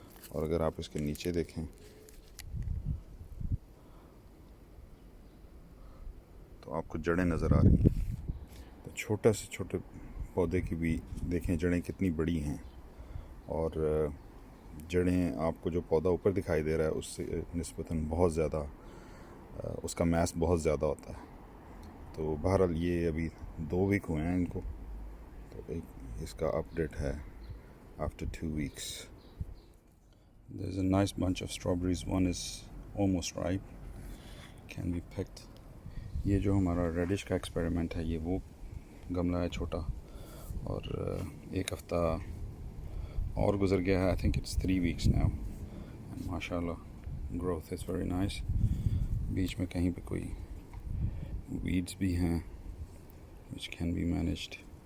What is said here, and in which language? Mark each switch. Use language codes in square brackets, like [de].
[hi] और अगर आप इसके नीचे देखें तो आपको जड़ें नज़र आ रही हैं, तो छोटे से छोटे पौधे की भी देखें जड़ें कितनी बड़ी हैं, और जड़ें आपको जो पौधा ऊपर दिखाई दे रहा है उससे निस्बतन बहुत ज़्यादा, उसका मैस बहुत ज़्यादा होता है। तो बहरहाल ये अभी 2 वीक हुए हैं इनको, तो एक इसका अपडेट है after 2 weeks। [en] There's a nice bunch of strawberries, one is almost ripe, can be picked। [hi] ये जो हमारा रेडिश का एक्सपेरिमेंट है, ये वो गमला है छोटा, और एक हफ़्ता और गुजर गया है, [en] I think it's 3 weeks now, [hi] and माशाल्लाह [en] Growth is very nice. [hi] बीच में कहीं पे कोई वीड्स भी हैं [en] which can be managed।